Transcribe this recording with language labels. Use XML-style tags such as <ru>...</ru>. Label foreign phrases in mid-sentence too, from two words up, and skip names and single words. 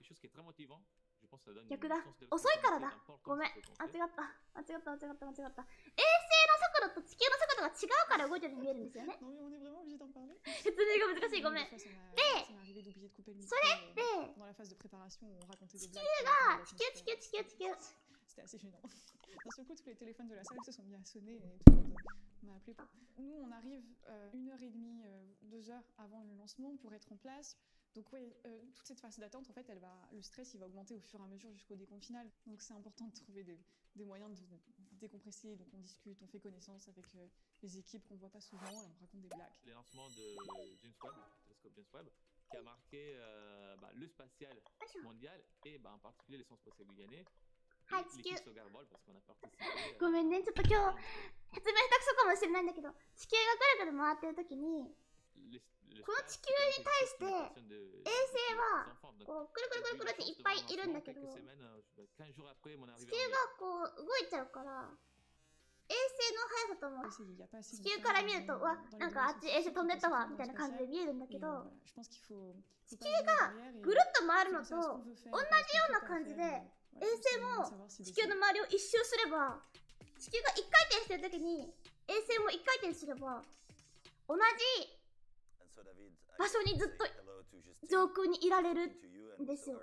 <ja>逆だ。遅いからだ。ごめん。間違った。衛星の速度と地球の速度が違うから動いてるように見えるんですよね。説明が難しい。ごめん。で、それって、地球が、地球。</ja> <fr>C'était assez gênant. D'un seul coup, tous les téléphones de la salle se sont mis à sonner et tout le monde m'a appelé. Nous, on arrive 1h30, 2 heures avant le lancement pour être en place. Donc oui, toute cette phase d'attente, en fait, le stress, il va augmenter au fur et à mesure jusqu'au décompte final. Donc c'est important de trouver des moyens de décompresser. Donc on discute, on fait connaissance avec les équipes qu'on voit pas souvent et on raconte des blagues. Les lancements de James Webb, télescope James Webb, qui a marqué le spatial mondial et en particulier les sciences spatiales guyanais.</fr> <ja>はい、地球。ごめんね、ちょっと今日、説明下手くそかもしれないんだけど、地球がぐるぐる回ってる時に、この地球に対して、衛星は、こう、くるくるくるくるっていっぱいいるんだけど、地球がこう、動いちゃうから、衛星の速さとも、地球から見ると、わ、なんかあっち衛星飛んでったわ、みたいな感じで見えるんだけど、地球がぐるっと回るのと、同じような感じで、衛星も地球の周りを一周すれば、地球が一回転してる時に衛星も一回転すれば、同じ場所にずっと上空にいられるんですよ。</ja>